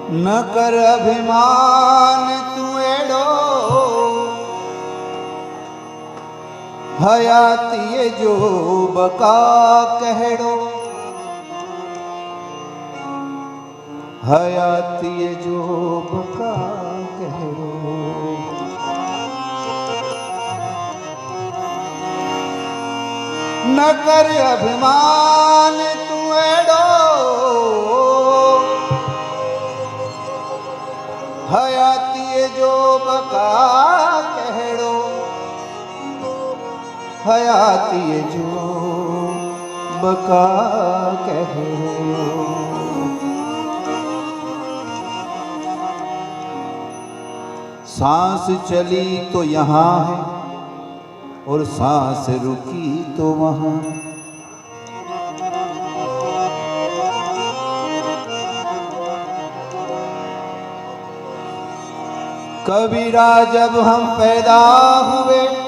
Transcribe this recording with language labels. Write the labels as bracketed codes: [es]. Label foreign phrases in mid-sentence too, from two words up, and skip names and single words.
[sd] न कर अभिमान तू एड़ो, हयाती जो बका कहड़ो, हयाती जो बका कहड़ो। न कर अभिमान तू एड़ो, हयाती जो बका कहड़ो, हयाती जो बका कहड़ो। [hi] सांस चली तो यहाँ है और सांस रुकी तो वहाँ। कबीरा जब हम पैदा हुए